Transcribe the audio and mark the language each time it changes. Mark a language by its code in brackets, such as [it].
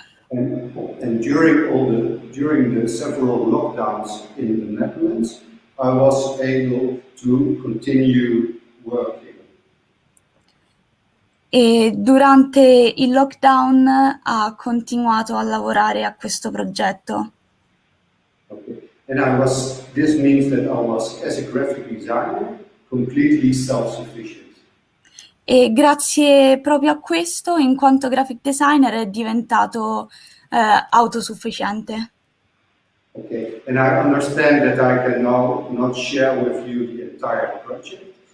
[en] And during the several lockdowns in the Netherlands, I was able to continue working. [it] E durante il lockdown ha continuato a lavorare a questo progetto. [en] Okay. And this means that I was, as a graphic designer, completely self-sufficient. [it] E grazie proprio a questo, in quanto graphic designer, è diventato autosufficiente. [en] Okay, and I understand that I can now not share with you the entire project.